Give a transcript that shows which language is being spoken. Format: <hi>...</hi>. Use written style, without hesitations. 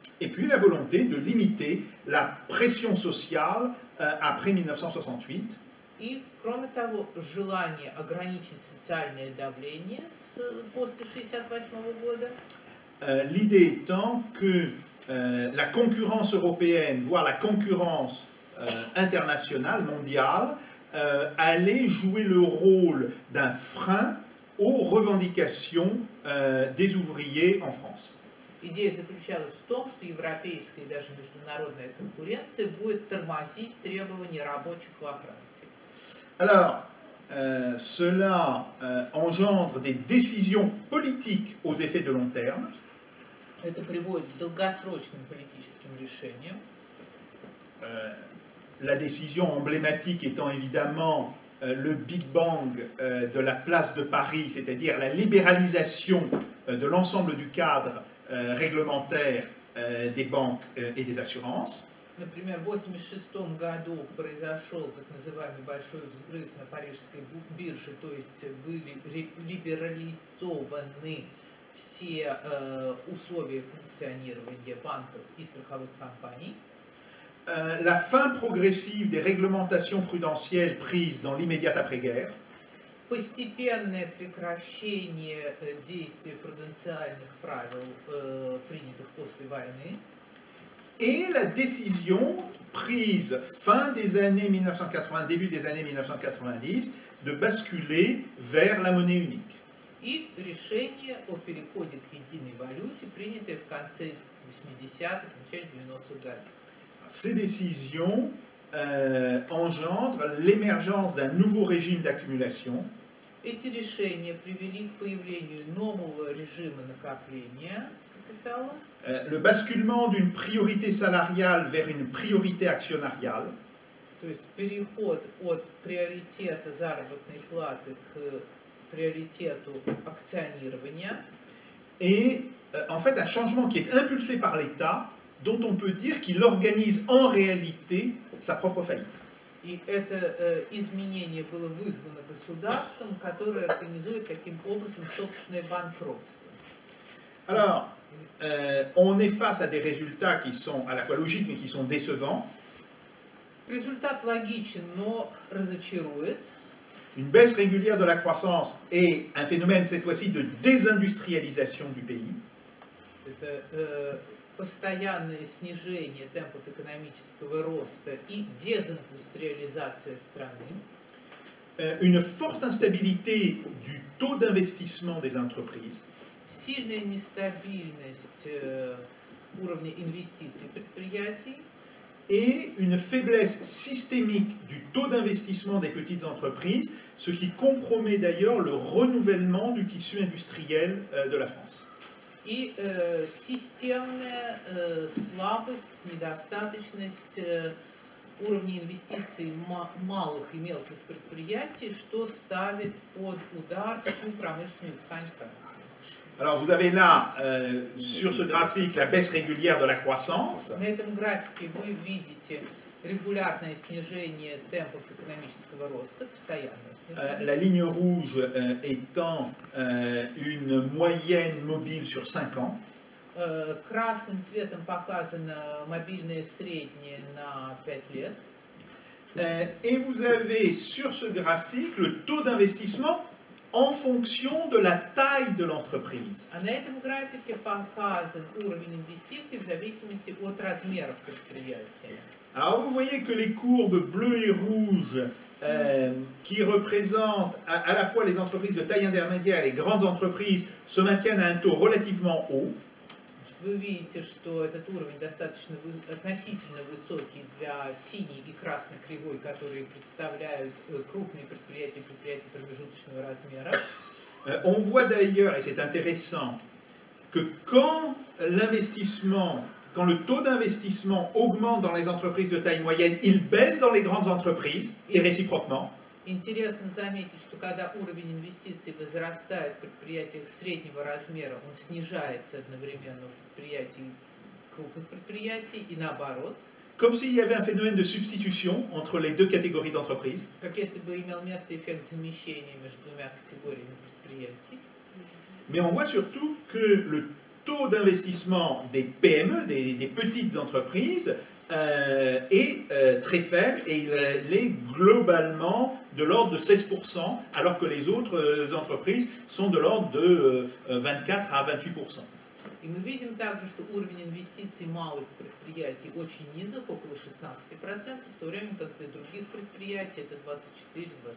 <fr>Et puis la volonté de limiter la pression sociale après 1968.</fr> <ru>И, кроме того, желание ограничить социальное давление после 1968 года.</ru> <fr>L'idée étant que la concurrence européenne, voire la concurrence internationale, mondiale, allait jouer le rôle d'un frein aux revendications des ouvriers en France.</fr> <ru>Идея заключалась в том, что европейская и даже международная конкуренция будет тормозить требования рабочих во Франции.</ru> <fr>Alors, cela engendre des décisions politiques aux effets de long terme.</fr> <ru>Это приводит к долгосрочным политическим решениям.</ru> <fr>La décision emblématique étant évidemment le Big Bang de la place de Paris, c'est-à-dire la libéralisation de l'ensemble du cadre réglementaire des banques et des assurances.</fr> <ru>Например, в 1986 году произошел так называемый большой взрыв на парижской бирже, то есть были либерализованы все условия функционирования банков и страховых компаний.</ru> <fr>La fin progressive des réglementations prudentielles prises dans l'immédiate après-guerre.</fr> <ru>Постепенное прекращение действия пруденциальных правил, принятых после войны.</ru> <fr>et la décision prise fin des années 1980, début des années 1990, de basculer vers la monnaie unique.</fr> <ru>И решение о переходе к единой валюте, принятое в конце 80-х, начале 90-х годов.</ru> <fr>Ces décisions engendrent l'émergence d'un nouveau régime d'accumulation.</fr> <ru>Эти решения привели к появлению нового режима накопления капитала,</ru> <fr>Le basculement d'une priorité salariale vers une priorité actionnariale,</fr> <ru>то есть переход от приоритета заработной платы к приоритету акционирования,</ru> <fr>et en fait un changement qui est impulsé par l'État, dont on peut dire qu'il organise en réalité sa propre faillite.</fr> <ru>и это изменение было вызвано государством, которое организует таким образом собственное банкротство.</ru> <fr>Alors, on est face à des résultats qui sont à la fois logiques mais qui sont décevants.</fr> <ru>Результат логичен, но разочарует.</ru> <fr>Une baisse régulière de la croissance et un phénomène cette fois-ci de désindustrialisation du pays.</fr> <ru>Это постоянное снижение темпов экономического роста и дезиндустриализация страны.</ru> <fr>Une forte instabilité du taux d'investissement des entreprises.</fr> <ru>Сильная нестабильность уровня инвестиций предприятий.</ru> <fr>Et une faiblesse systémique du taux d'investissement des petites entreprises, ce qui compromet d'ailleurs le renouvellement du tissu industriel de la France.</fr> <ru>И системная слабость, недостаточность уровня инвестиций малых и мелких предприятий, что ставит под удар всю промышленную ткань Франции.</ru> <fr>Alors vous avez là, sur ce graphique, la baisse régulière de la croissance.</fr> <ru>На этом графике вы видите регулярное снижение темпов экономического роста, постоянное снижение.</ru> <fr>La ligne rouge étant une moyenne mobile sur 5 ans.</fr> <ru>Красным цветом показано мобильное среднее на 5 лет.</ru> <fr>Et vous avez sur ce graphique le taux d'investissement en fonction de la taille de l'entreprise.</fr> <ru>А на этом графике показан уровень инвестиций в зависимости от размеров предприятия.</ru> <fr>Alors vous voyez que les courbes bleues et rouges qui représentent à la fois les entreprises de taille intermédiaire et les grandes entreprises se maintiennent à un taux relativement haut.</fr> <ru>Вы видите, что этот уровень достаточно относительно высокий для синей и красной кривой, которые представляют крупные предприятия, предприятия промежуточного размера.</ru> <fr>On voit d'ailleurs, et c'est intéressant, que quand le taux d'investissement augmente dans les entreprises de taille moyenne, il baisse dans les grandes entreprises, et réciproquement.</fr> <ru>Интересно заметить, что когда уровень инвестиций возрастает в предприятиях среднего размера, он снижается одновременно в предприятиях крупных предприятий и наоборот.</ru> <fr>Comme s'il y avait un phénomène de substitution entre les deux catégories d'entreprises.</fr> <ru>Как если бы имел место эффект замещения между двумя категориями предприятий.</ru> <fr>Mais on voit surtout que le taux d'investissement des PME, des petites entreprises, est très faible et il est globalement de l'ordre de 16%, alors que les autres entreprises sont de l'ordre de 24 à 28%.</fr> <ru>И мы видим также, что уровень инвестиций малых предприятий очень низок, около 16%, в то время как для других предприятий это 24-26%.</ru>